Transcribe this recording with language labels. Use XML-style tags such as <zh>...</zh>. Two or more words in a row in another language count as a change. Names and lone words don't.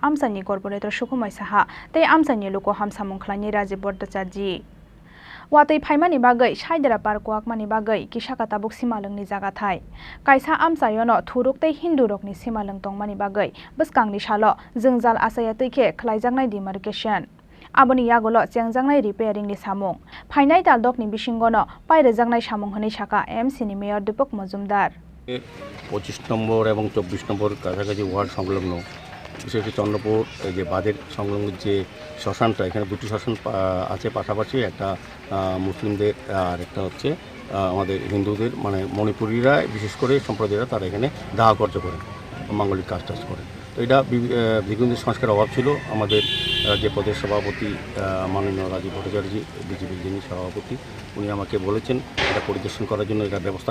<trp>AMCni corporator Sukumai Saha tei AMCni luko hamsamung khlaini Rajiv Bhattacharji watui phaimani bagai saidera parkwakmani bagai kisaka tabuk Simalwngni jaga thai kaisa AMCiono thuruk tei Hindu rokni Simalwng tongmani bagai bwskangni salo jwngjal asaya tuike khlaijaknai demarcation aboni yagolo chengjangnai repairing ni samung phainai taldokni bisingono pairajaknai samung hini saka AMCni Mayor Dipak Majumder</trp> <bn>25 নম্বর এবং 24 নম্বর কাছাকাছি ওয়ার্ড সংলগ্ন বিশেষ করে চন্দ্রপুর যে বাঁধের সংলগ্ন যে শ্মশানটা এখানে দুটি শ্মশান আছে পাশাপাশি একটা মুসলিমদের আর একটা হচ্ছে আমাদের হিন্দুদের মানে মণিপুরীরা বিশেষ করে সম্প্রদায়রা তারা এখানে দাহ কার্য করেন মাঙ্গলিক কাজ টাজ করেন তো এটা বিভিন্ন সংস্কার অভাব ছিল আমাদের যে প্রদেশ সভাপতি মাননীয় রাজীব ভট্টাচার্যী বিজেপির যিনি সভাপতি উনি আমাকে বলেছেন এটা পরিদর্শন করার জন্য এটা ব্যবস্থা</bn>